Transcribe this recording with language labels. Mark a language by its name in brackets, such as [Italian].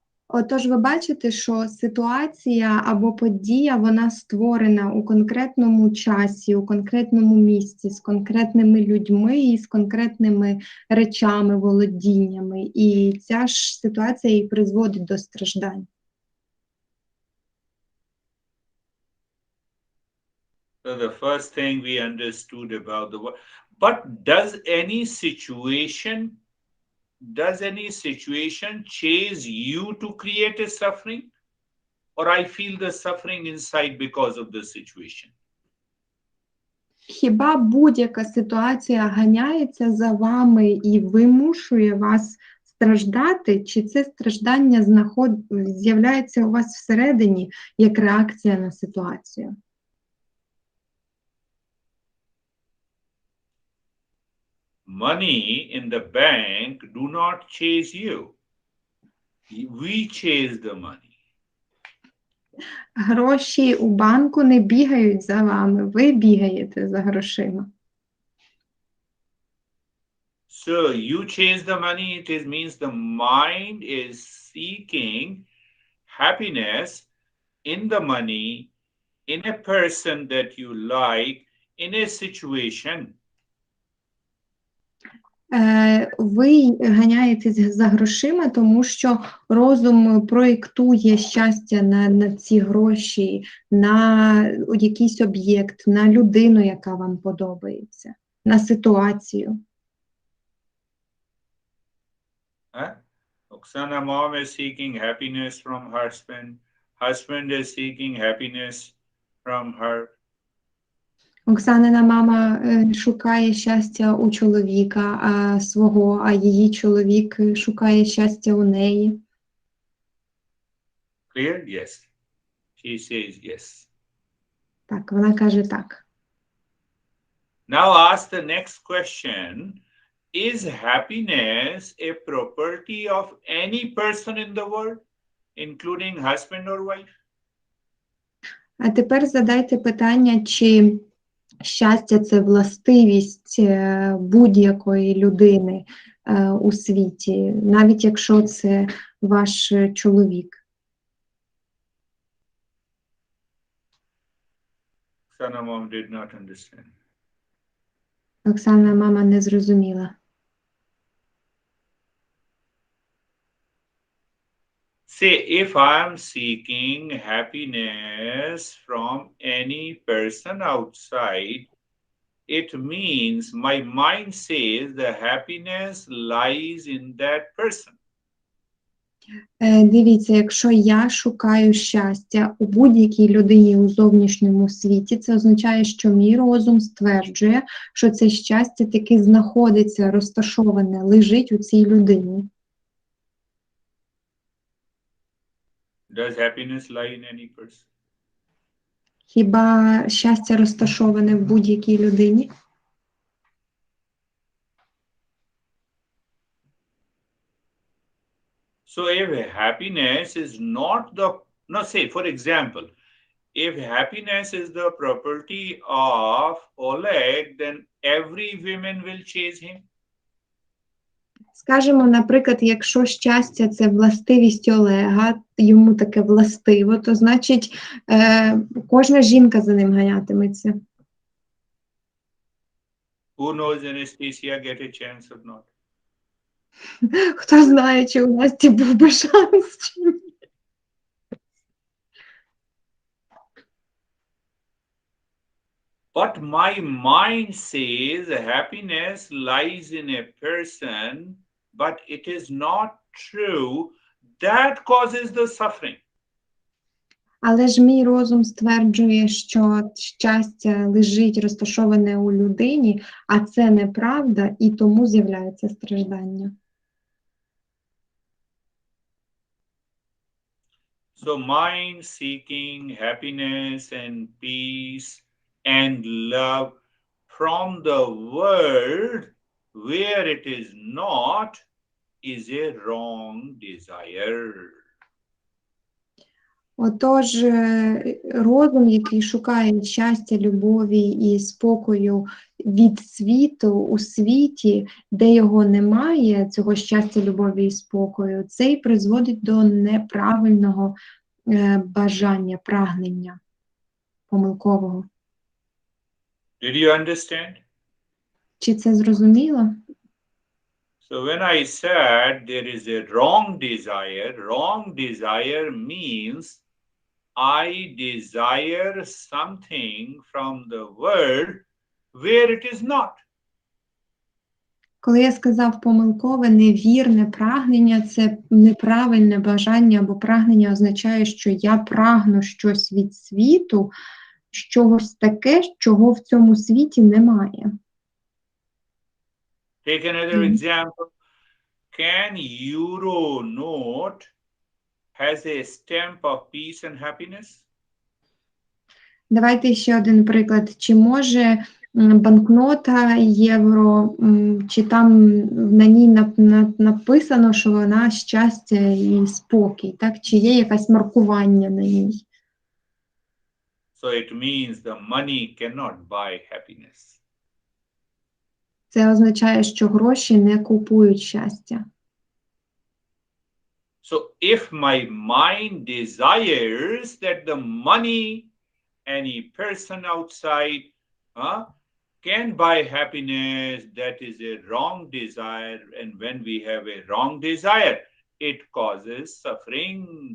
[Ukrainian] Отож, ви бачите, що ситуація або подія, вона створена у конкретному часі, у конкретному місці, з конкретними людьми і з конкретними речами, володіннями. І ця ж ситуація і призводить до страждань. [English] So the first thing we understood about the world. But does any situation chase you to create a suffering? Or I feel the suffering inside because of the situation? [Ukrainian] Хіба будь-яка ситуація ганяється за вами і вимушує вас страждати, чи це страждання з'являється у вас всередині як реакція на ситуацію? [English] Money in the bank do not chase you. We chase the money. [Ukrainian] Гроші у банку не бігають за вами, ви бігаєте за грошима. [English] So you chase the money, it means the mind is seeking happiness in the money, in a person that you like, in a situation. [Ukrainian] Ви ганяєтесь за грошима, тому що розум проєктує щастя на ці гроші, на якийсь об'єкт, на людину, яка вам подобається, на ситуацію. [English] Oksana mom is seeking happiness from husband. Husband is seeking happiness from her. [Ukrainian] Оксанина мама шукає щастя у чоловіка свого, а її чоловік шукає щастя у неї. [English] Clear? Yes. She says yes. [Ukrainian] Так, вона каже так. [English] Now ask the next question. Is happiness a property of any person in the world, including husband or wife? [Ukrainian] А тепер задайте питання, чи щастя – це властивість будь-якої людини у світі, навіть якщо це ваш чоловік. [English] Oksana mom did not understand. [Ukrainian] Оксана мама не зрозуміла. [English] Say, if I'm seeking happiness from any person outside, it means my mind says the happiness lies in that person. [Ukrainian] Дивіться, якщо я шукаю щастя у будь-якій людині у зовнішньому світі, це означає, що мій розум стверджує, що це щастя таки знаходиться, розташоване, лежить у цій людині. [English] Does happiness lie in any person? [Ukrainian] Хіба щастя розташоване в будь-якій людині? [English] So if happiness is not say, for example, if happiness is the property of Oleg, then every woman will chase him. [Ukrainian] Скажемо, наприклад, якщо щастя – це властивість Олега, йому таке властиво, то значить кожна жінка за ним ганятиметься. [English] Who knows Anastasia get a chance or not? [Ukrainian] Хто знає, чи у Насті був би шанс, чи ні. [English] But my mind says happiness lies in a person, but it is not true. That causes the suffering. [Ukrainian] Але ж мій розум стверджує, що щастя лежить розташоване у людині, а це неправда, і тому з'являється страждання. [English] So mind seeking happiness and peace and love from the world where it is not is a wrong desire. [Ukrainian] Отож, розум, який шукає щастя, любові і спокою від світу у світі, де його немає, цього щастя, любові і спокою, це й призводить до неправильного бажання, прагнення помилкового. [English] Did you understand? [Ukrainian] Чи це зрозуміло? [English] So when I said there is a wrong desire means I desire something from the world where it is not. [Ukrainian] Коли я сказав помилкове, невірне прагнення, це неправильне бажання або прагнення означає, що я прагну щось від світу, чогось таке, чого в цьому світі немає. [English] Take another example. Can euro note has a stamp of peace and happiness? [Ukrainian] Давайте ще один приклад. Чи може банкнота євро, чи там на ній написано, що вона щастя і спокій, так? Чи є якесь маркування на ній? [English] So it means the money cannot buy happiness. [Ukrainian] Це означає, що гроші не купують щастя. [English] So if my mind desires that the money, any person outside can buy happiness, that is a wrong desire. And when we have a wrong desire, it causes suffering.